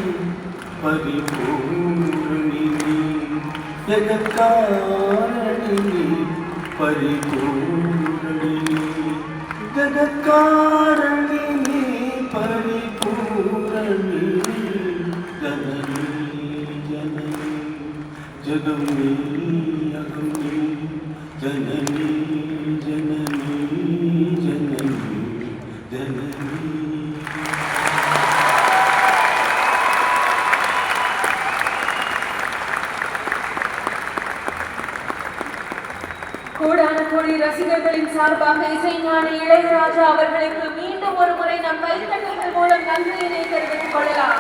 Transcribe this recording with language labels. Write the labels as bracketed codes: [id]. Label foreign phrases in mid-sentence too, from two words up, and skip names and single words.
[sa] परिपूर्णिनी जगत्कारिणी परिपूर्णिनी जगत्कारिणी परिपूर्णिनी जननी जननी जगन्नी अगन्नी जननी जननी जननी जननी. [ta] கோடான கோடி ரசிகர்களின் சார்பாக இசைஞானி இளையராஜா அவர்களுக்கு மீண்டும் ஒரு முறை நம் கைத்தட்டல்கள் மூலம் நன்றியினை தெரிவித்துக் கொள்ளலாம்.